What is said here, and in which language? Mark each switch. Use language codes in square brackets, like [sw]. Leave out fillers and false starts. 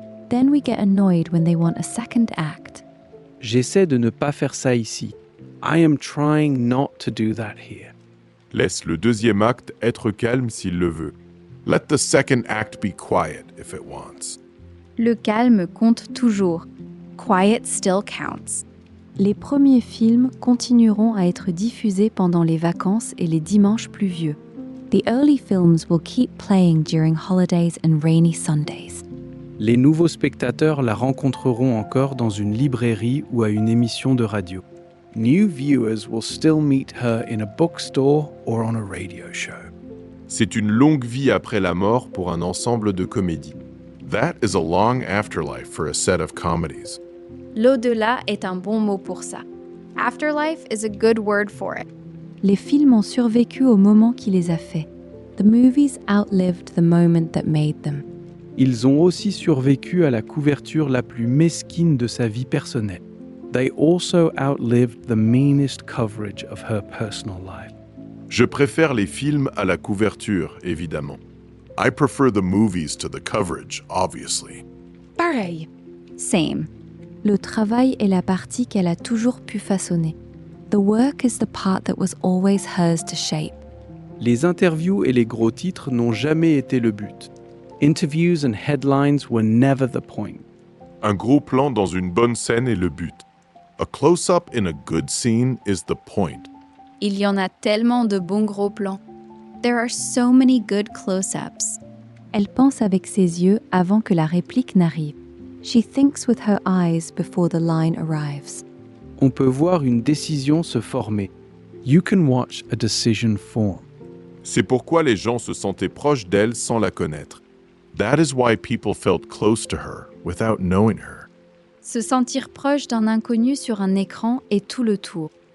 [en] Then we get annoyed when they want a second act. [fr] J'essaie de ne pas faire ça ici. [en] I am trying not to do that here. [fr] Laisse le deuxième acte être calme s'il le veut. [en] Let the second act be quiet if it wants. [fr] Le calme compte toujours. [en] Quiet still counts. [fr] Les premiers films continueront à être diffusés pendant les vacances et les dimanches pluvieux. [en] The early films will keep playing during holidays and rainy Sundays. [fr] Les nouveaux spectateurs la rencontreront encore dans une librairie ou à une émission de radio. [en] New viewers will still meet her in a bookstore or on a radio show. [fr] C'est une longue vie après la mort pour un ensemble de comédies. [en] That is a long afterlife for a set of comedies. [fr] L'au-delà est un bon mot pour ça. [en] Afterlife is a good word for it. [fr] Les films ont survécu au moment qui les a faits. [en] The movies outlived the moment that made them. [fr] Ils ont aussi survécu à la couverture la plus mesquine de sa vie personnelle. [en] They also outlived the meanest coverage of her personal life. [fr] Je préfère les films à la couverture, évidemment. [en] I prefer the movies to the coverage, obviously. [fr] Pareil. [en] Same. [fr] Le travail est la partie qu'elle a toujours pu façonner. [en] The work is the part that was always hers to shape. [fr] Les interviews et les gros titres n'ont jamais été le but. [en] Interviews and headlines were never the point. [fr] Un gros plan dans une bonne scène est le but. [en] A close-up in a good scene is the point. [fr] Il y en a tellement de bons gros plans. [en] There are so many good close-ups. [fr] Elle pense avec ses yeux avant que la réplique n'arrive. [en] She thinks with her eyes before the line arrives. [fr] On peut voir une décision se former. [en] You can watch a decision form. [fr] C'est pourquoi les gens se sentaient proches d'elle sans la connaître. [en] That is why people felt close to her without knowing her. [fr] Se sentir proche d'un inconnu sur un écran est tout le tour.